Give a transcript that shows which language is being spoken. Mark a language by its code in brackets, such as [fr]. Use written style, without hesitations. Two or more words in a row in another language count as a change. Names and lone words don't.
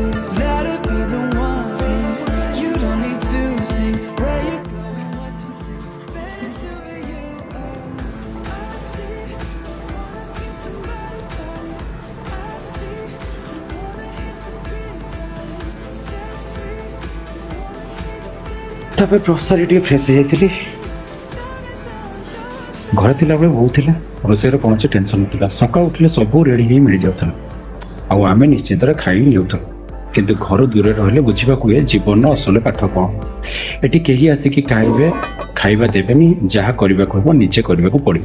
[en] That'll be the one thing you don't need to sing. Where you going, what you do, better to be you. I see, wanna be somebody, I see, wanna hit the big time, set free, wanna see the city. [or] ତାପରେ ପ୍ରସ୍ତାରି ଟିକେ ଫ୍ରେଶ୍ ହେଇଯାଇଥିଲି। ଘରେ ଥିଲାବେଳେ ବୋଉ ଥିଲା, ରୋଷେଇର କୌଣସି ଟେନସନ୍ ନଥିଲା। ସକାଳୁ ଉଠିଲେ ସବୁ ରେଡ଼ି ହେଇ ମିଳିଯାଉଥିଲା ଆଉ ଆମେ ନିଶ୍ଚିନ୍ତରେ ଖାଇ ନେଉଥିଲୁ। କିନ୍ତୁ ଘରୁ ଦୂରରେ ରହିଲେ ବୁଝିବାକୁ ହୁଏ ଜୀବନର ଅସଲ ପାଠ କ'ଣ। ଏଠି କେହି ଆସିକି ଖାଇବା ଦେବେନି, ଯାହା କରିବାକୁ ହେବ ନିଜେ କରିବାକୁ ପଡ଼ିବ।